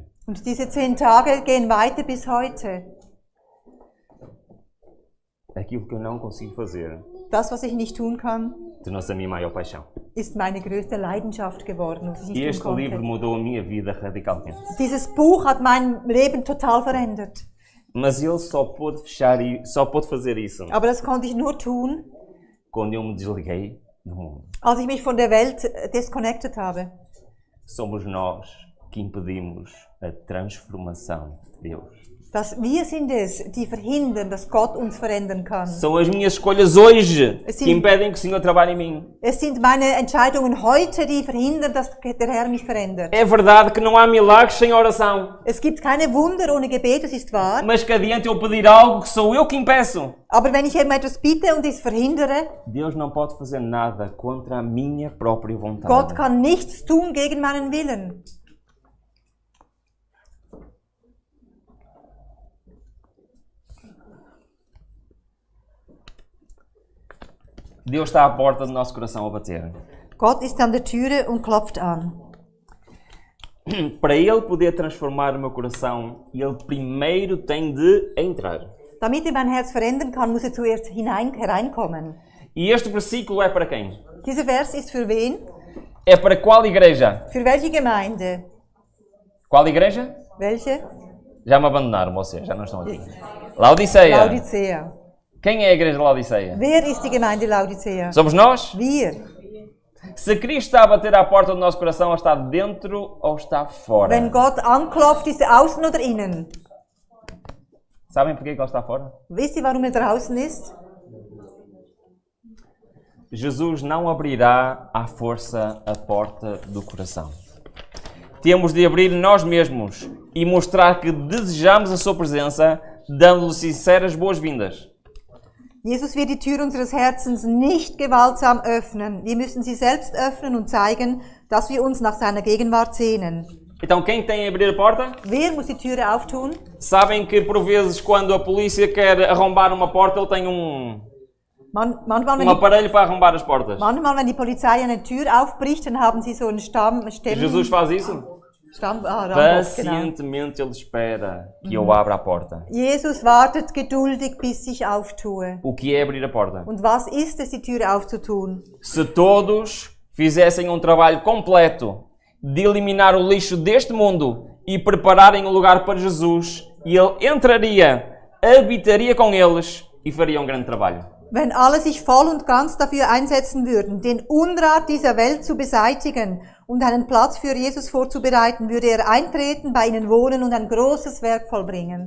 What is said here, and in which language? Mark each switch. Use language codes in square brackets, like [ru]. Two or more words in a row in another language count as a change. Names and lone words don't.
[de] Und diese 10 Tage gehen weiter bis heute. [pt] Aquilo que eu não consigo fazer [de] Das, was ich nicht tun kann, [pt] tornou-se a minha maior paixão. [de] ist meine größte Leidenschaft geworden, was ich nicht [pt] Este [de] tun [pt] livro [de] konnte. [pt] mudou a minha vida radicalmente. [de] Dieses Buch hat mein Leben total verändert. [pt] Mas ele só pôde fazer isso [de] Aber das konnte ich nur tun, [pt] quando eu me desliguei do mundo. [de] als ich mich von der Welt disconnected habe. [pt] Somos nós que impedimos a transformação de Deus. [de] Dass wir sind es, die verhindern, dass Gott uns verändern kann. [pt] São as minhas escolhas hoje Sim. que impedem que o Senhor trabalhe em mim. [de] Es sind meine Entscheidungen heute, die verhindern, dass der Herr mich verändert. [pt] É verdade que não há milagres sem oração, [de] Es gibt keine Wunder ohne Gebet, das ist wahr. [pt] mas que adianta eu pedir algo que sou eu que impeço. [de] Aber wenn ich eben etwas bitte und es verhindere, [pt] Deus não pode fazer nada contra a minha própria vontade. [de] Gott kann nichts tun gegen meinen Willen. [pt] Deus está à porta do nosso coração a bater. [de] Gott ist an der Türe und klopft an. [pt] Para Ele poder transformar o meu coração, Ele primeiro tem de entrar. [de] Damit er mein Herz verändern kann, muss er zuerst hereinkommen. [pt] E este versículo é para quem? [de] Dieser Vers ist für wen? [pt] É para qual igreja? [de] Für welche Gemeinde? [pt] Qual igreja? [de] Welche? [pt] Já me abandonaram vocês, já não estão aqui. Laodiceia. [de] Laodicea. [pt] Quem é a igreja de Laodiceia? [de] Wer ist die Gemeinde Laodicea? [pt] Somos nós? [de] Wir. [pt] Se Cristo está a bater à porta do nosso coração, está dentro ou está fora? [de] Wenn Gott anklopft, ist er außen oder innen? [pt] Sabem porquê que Ele está fora? [de] Wisst ihr, warum er draußen ist? [pt] Jesus não abrirá à força a porta do coração. Temos de abrir nós mesmos e mostrar que desejamos a sua presença, dando-lhe sinceras boas-vindas. [de] Jesus wird die Tür unseres Herzens nicht gewaltsam öffnen. Wir müssen sie selbst öffnen und zeigen, dass wir uns nach seiner Gegenwart sehnen. [pt] Então, quem tem a abrir a porta? [de] Wer muss die Türe auftun? [pt] Sabem que, por vezes, quando a polícia quer arrombar uma porta, ele tem [de] Manchmal, [pt] aparelho para arrombar as portas. [de] wenn die Polizei eine Tür aufbricht, dann haben sie so einen [pt] Jesus faz isso? [de] Rambock, genau. [pt] Pacientemente ele espera que eu abra a porta. [de] Jesus wartet geduldig, bis ich auftue. [pt] O que é abrir a porta? [de] Und was ist es, die Tür aufzutun? [pt] Se todos fizessem um trabalho completo de eliminar o lixo deste mundo e prepararem o lugar para Jesus, e Ele entraria, habitaria com eles e faria um grande trabalho. [de] Wenn alle sich voll und ganz dafür einsetzen würden, den Unrat dieser Welt zu beseitigen und einen Platz für Jesus vorzubereiten, würde er eintreten, bei ihnen wohnen und ein großes Werk vollbringen.